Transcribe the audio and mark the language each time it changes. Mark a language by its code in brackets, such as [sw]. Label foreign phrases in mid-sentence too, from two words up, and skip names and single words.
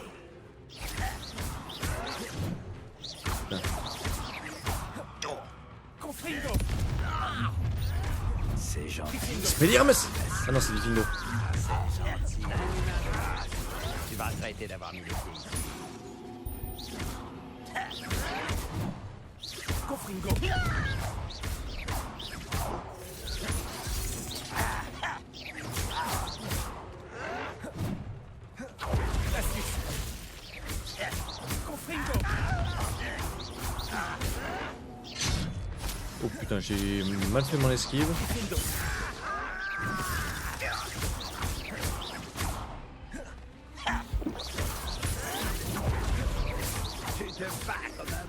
[fr] Confringo! C'est gentil. Expelliarmus. Ah non, c'est du Kingo. C'est gentil. Tu vas regretter d'avoir mis les pieds ici. Confringo! Astuce! Confringo! Oh putain, j'ai mal fait mon esquive. Confringo! Tu te bats quand même.